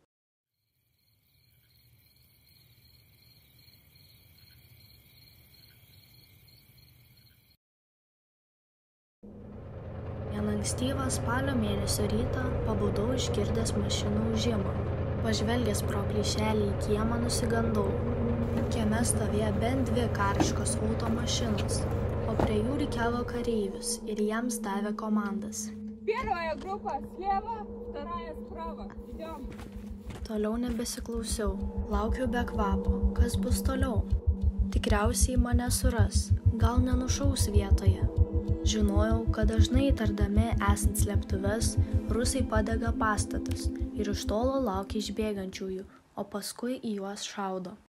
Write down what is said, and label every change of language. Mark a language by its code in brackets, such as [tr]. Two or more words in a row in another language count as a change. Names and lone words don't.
[lt] Vieną ankstyvą spalio mėnesio rytą pabudau išgirdęs mašinų ūžimą. Pažvelgęs pro plyšelį į kiemą nusigandau. Kieme stovėjo bent 2 kariškos automašinos, o prie jų rikiavo kareivius ir jiems davė komandas. [ru] Первая группа слева, вторая справа. Идем. [lt] Toliau nebesiklausiau, laukiau be kvapo. Kas bus toliau? Tikriausiai mane suras, gal nenušaus vietoje. Žinojau, kad dažnai tardami esant slėptuves, rusai padega pastatus ir iš tolo laukia išbėgančiųjų, o paskui į juos šaudo.